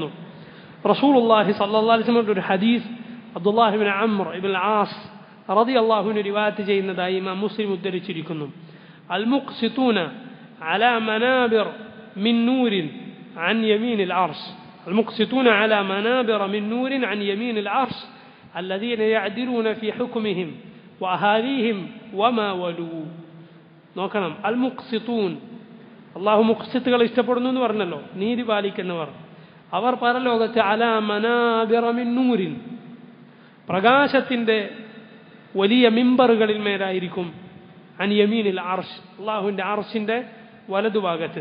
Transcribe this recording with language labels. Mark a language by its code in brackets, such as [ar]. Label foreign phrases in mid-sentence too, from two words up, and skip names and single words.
[ml] റസൂലുള്ളാഹി [ar] صلى الله عليه وسلم [ml] ഒരു ഹദീസ് അബ്ദുല്ലാഹിബ്നു അംർ ഇബ്നുൽ ആസ് [ar] رضي الله عنه [ml] റിവായത്ത് ചെയ്യുന്നതായി ഇമാം മുസ്ലിം ഉദ്ധരിച്ചിരിക്കുന്നു. [ar] المقسطون على منابر من نور عن يمين العرش. المقسطون على منابر من نور عن يمين العرش الذين يعدلون في حكمهم وأهاليهم وما ولوا. [ml] നോക്കണം, [ar] المقسطون, [ml] അള്ളാഹു മുഖ്സിത്തുകൾ ഇഷ്ടപ്പെടുന്നു എന്ന് പറഞ്ഞല്ലോ, നീതി പാലിക്കുന്നവർ. അവർ പരലോകത്ത് [ar] على منابر من نور, [ml] പ്രകാശത്തിൻ്റെ വലിയ മിമ്പറുകളിൽ മേലായിരിക്കും. [ar] عن يمين العرش, [ml] അള്ളാഹുവിൻ്റെ അർശിൻ്റെ വലതുഭാഗത്ത്.